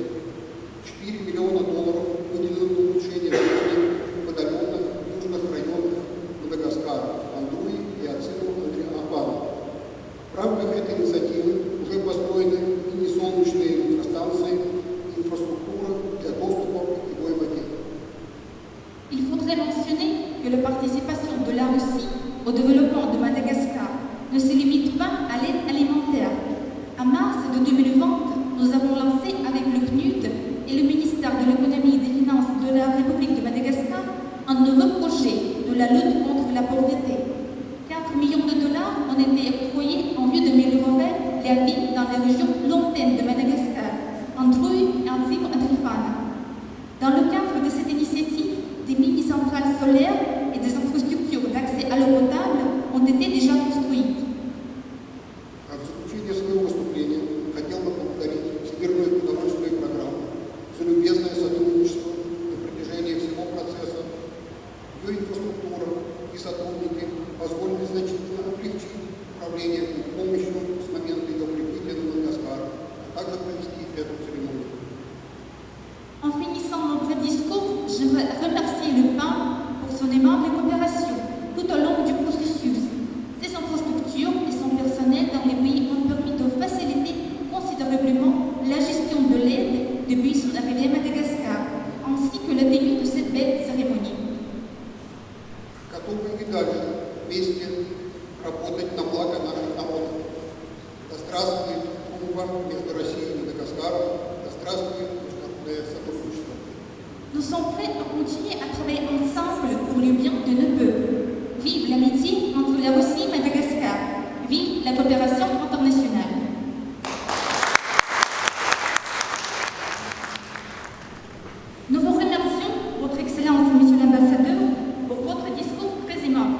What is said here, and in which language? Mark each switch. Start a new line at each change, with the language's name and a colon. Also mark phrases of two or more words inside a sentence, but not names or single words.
Russian: $4 миллиона выделены на улучшение жизни в отдаленных южных районах Мадагаскара, Андруи и Ацину-Андриапана. В рамках этой инициативы уже построены мини-солнечные электростанции и инфраструктура для доступа к питьевой воде.
French: Il faudrait mentionner que la participation de la Russie au développement de Madagascar ne se limite pas à l'aide alimentaire. En mars de 2020, nous avons lancé avec le PNUD et le ministère de l'économie et des finances de la République de Madagascar un nouveau projet de la lutte contre la pauvreté. 4 millions de dollars ont été octroyés en vue d'améliorer la vie dans les régions lointaines de Madagascar, Androui et Adzim-Adrifana. Dans le cadre de cette initiative, des mini-centrales solaires et des infrastructures d'accès à l'eau potable ont été déjà construites.
Russian: В заключение своего выступления хотел бы поблагодарить Всемирную продовольственную программу за любезное сотрудничество на протяжении всего процесса. Ее инфраструктура и сотрудники позволили значительно облегчить управление помощью с момента ее прибытия на Мадагаскар, а также провести эту церемонию.
French: En finissant mon bref discours, j'aimerais remercier le PAN pour son aimable coopération tout au long du processus. Ses infrastructures et son personnel dans les pays ont permis de faciliter considérablement la gestion de l'aide depuis son arrivée à Madagascar, ainsi que la tenue de cette belle cérémonie.
Russian: Готовы и дальше вместе работать на благо наших народов. Да здравствует дружба между Россией и Мадагаскаром, да здравствует международное сотрудничество.
French: Nous sommes prêts à continuer à travailler ensemble pour le bien de nos peuples. Vive l'amitié entre la Russie et Madagascar. Vive la coopération internationale. Nous vous remercions, Votre Excellence, Monsieur l'Ambassadeur, pour votre discours très aimable.